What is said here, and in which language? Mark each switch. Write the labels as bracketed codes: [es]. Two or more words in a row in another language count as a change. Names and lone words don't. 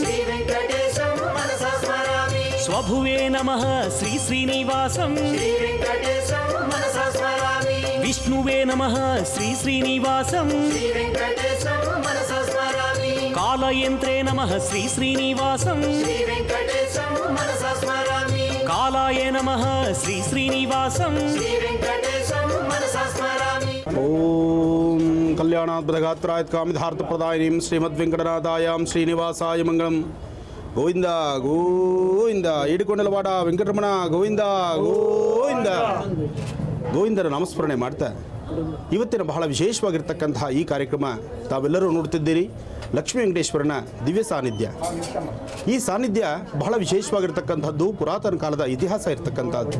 [sa] స్వభువే నమః శ్రీ శ్రీనివాసం విష్ణువే నమః శ్రీ శ్రీనివాసం కాలయంత్రే నమః శ్రీ శ్రీనివాసం కాలాయ నమః శ్రీ శ్రీనివాసం ఓం కళ్యాణాద్భుతగాత్రాయ కామిధార్థప్రదాయినీం శ్రీమద్వెంకటనాథాయాం శ్రీనివాసాయ మంగళం. [kn] గోవింద గోవింద ಏಡಿಕೊಂಡಲವಾಡ ವೆಂಕಟರಮಣ ಗೋವಿಂದ ಗೋವಿಂದ ಗೋವಿಂದರ ನಾಮಸ್ಮರಣೆ ಮಾಡ್ತಾ ಇವತ್ತಿನ ಬಹಳ ವಿಶೇಷವಾಗಿರ್ತಕ್ಕಂತಹ ಈ ಕಾರ್ಯಕ್ರಮ ತಾವೆಲ್ಲರೂ ನೋಡ್ತಿದ್ದೀರಿ. ಲಕ್ಷ್ಮೀ ವೆಂಕಟೇಶ್ವರನ ದಿವ್ಯ ಸಾನ್ನಿಧ್ಯ. ಈ ಸಾನ್ನಿಧ್ಯ ಬಹಳ ವಿಶೇಷವಾಗಿರ್ತಕ್ಕಂಥದ್ದು, ಪುರಾತನ ಕಾಲದ ಇತಿಹಾಸ ಇರತಕ್ಕಂಥದ್ದು.